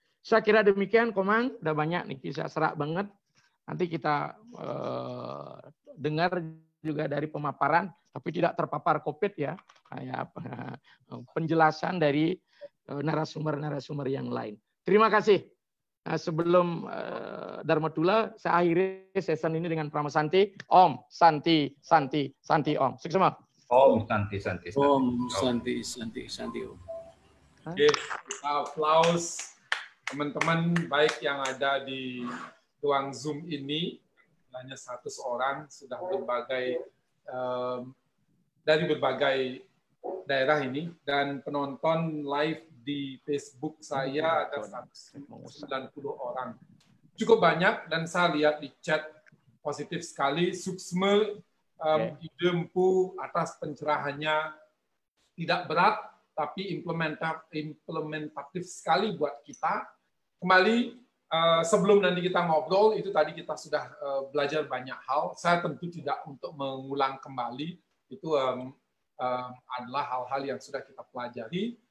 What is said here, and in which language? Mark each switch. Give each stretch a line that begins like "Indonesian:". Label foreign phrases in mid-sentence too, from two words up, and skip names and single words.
Indonesian: Saya kira demikian, Komang. Udah banyak nih kisah serak banget. Nanti kita dengar juga dari pemaparan, tapi tidak terpapar COVID ya. Kayak penjelasan dari narasumber-narasumber yang lain. Terima kasih. Sebelum Dharmatula, saya akhiri sesi ini dengan Prama Santi.
Sanskrit: Om, Santi, Santi, Santi, Om.
Indonesian: Sukses semua.
Sanskrit: Om, Santi, Santi, Santi. Om, Santi, Santi, Santi, Om.
Indonesian: Oke, kita aplaus teman-teman baik yang ada di ruang Zoom ini. Hanya 100 orang, sudah berbagai dari berbagai daerah ini, dan penonton live di Facebook saya ada 190 orang. Cukup banyak, dan saya lihat di chat positif sekali. Suksma, ide Empu atas pencerahannya tidak berat, tapi implementatif sekali buat kita. Kembali, sebelum nanti kita ngobrol, itu tadi kita sudah belajar banyak hal. Saya tentu tidak untuk mengulang kembali, itu adalah hal-hal yang sudah kita pelajari.